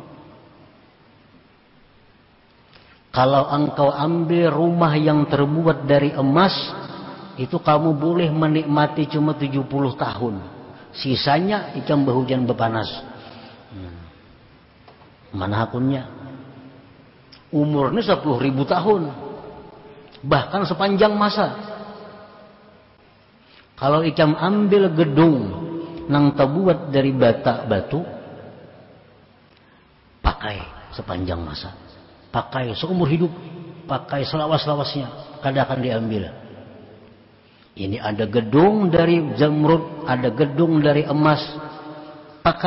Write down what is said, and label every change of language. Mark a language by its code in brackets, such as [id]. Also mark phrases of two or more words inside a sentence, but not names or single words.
[id] Kalau engkau ambil rumah yang terbuat dari emas, itu kamu boleh menikmati cuma 70 tahun. [bjn] Sisanya ikam berhujan berpanas. [id] Mana hakunnya? Umurnya 10.000 tahun. Bahkan sepanjang masa. [bjn] Kalau ikam ambil gedung nang terbuat dari bata batu, pakai sepanjang masa. [id] Pakai seumur hidup. [bjn] Pakai selawas-lawasnya. Kada akan diambil. [id] Ini ada gedung dari zamrud, ada gedung dari emas.